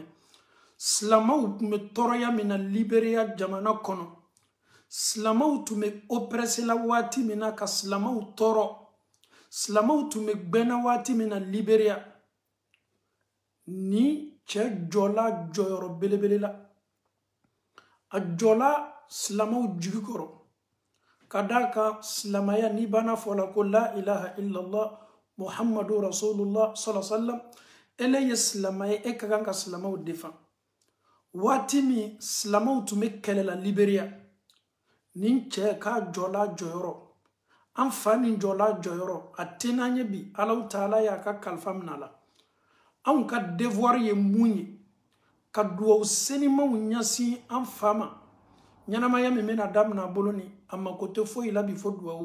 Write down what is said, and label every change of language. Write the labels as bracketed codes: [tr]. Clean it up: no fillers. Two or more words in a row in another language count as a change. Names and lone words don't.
[bm] Silamaw tun bɛ tɔɔrɔya min na Liberia jamana kɔnɔ, silamaw tun bɛ oppressé la waati min na ka silamaw tɔɔrɔ, silamaw tun bɛ gbɛnna waati min na Liberia, ni cɛ jɔla jɔyɔrɔ belebele la. A jɔla silamaw jigi kɔrɔ ka d'a kan silamaya ni bana fɔla ko [ar] لا إله إلا الله محمد رسول الله صلى الله عليه وسلم, [bm] ele ye silamaya e ka kan ka silamaw defan. Waati min silamaw tun bɛ kɛlɛ la Liberia, nin cɛ k'a jɔla jɔyɔrɔ, an fa nin jɔla jɔyɔrɔ, a tɛ n'an ye bi alaw taala y'a ka kalifa minɛ a la. Anw ka devoir ye mun ye ka duwawu senimaw ɲasin an fa ma, ɲɛnamaya min bɛna daminɛ a bolo ni a mako tɛ foyi la bi fo duwawu.